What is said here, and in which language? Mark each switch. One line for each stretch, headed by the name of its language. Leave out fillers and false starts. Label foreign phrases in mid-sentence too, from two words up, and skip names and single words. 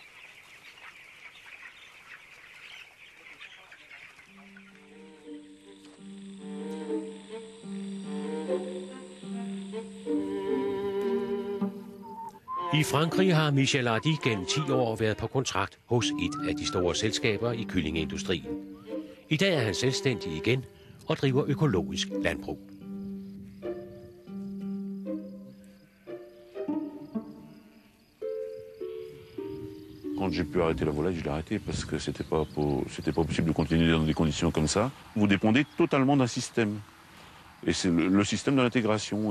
Danish: I Frankrig har Michel Hardy gennem 10 år været på kontrakt hos et af de store selskaber i kyllingeindustrien. I dag er han selvstændig igen og driver økologisk landbrug.
French: Quand j'ai pu arrêter la volaille, je l'ai arrêté parce que c'était pas possible de continuer dans des conditions comme ça. Vous dépendez totalement d'un système. Et c'est le système de l'intégration.